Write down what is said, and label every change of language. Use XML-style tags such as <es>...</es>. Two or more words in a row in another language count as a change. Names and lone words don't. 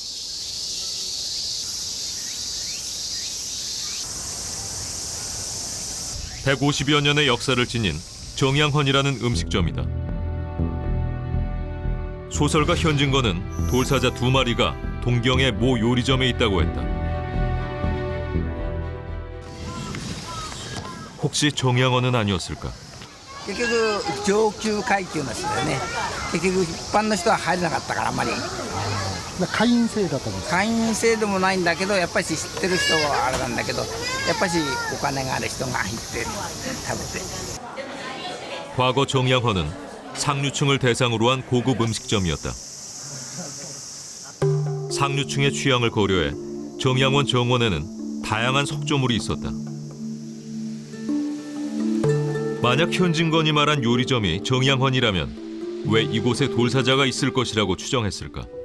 <ko>(150여) 년의 역사를 지닌 정양헌이라는 음식점이다. 소설가 현진건은 돌사자 2마리가 동경의 모 요리점에 있다고 했다. 혹시 정양헌은 아니었을까?</ko> <ja>結局上級階級の人だよね。結局一般の人は入れなかったからあんまり。会員制だったんですか？会員制でもないんだけど、やっぱり知ってる人はあれなんだけど、やっぱりお金がある人が入って食べて。</ja> <ko>과거 정양헌은 상류층을 대상으로 한 고급 음식점이었다. 상류층의 취향을 고려해 정양헌 정원에는 다양한 석조물이 있었다. 만약 현진건이 말한 요리점이 정양헌이라면 왜 이곳에 돌사자가 있을 것이라고 추정했을까?</ko>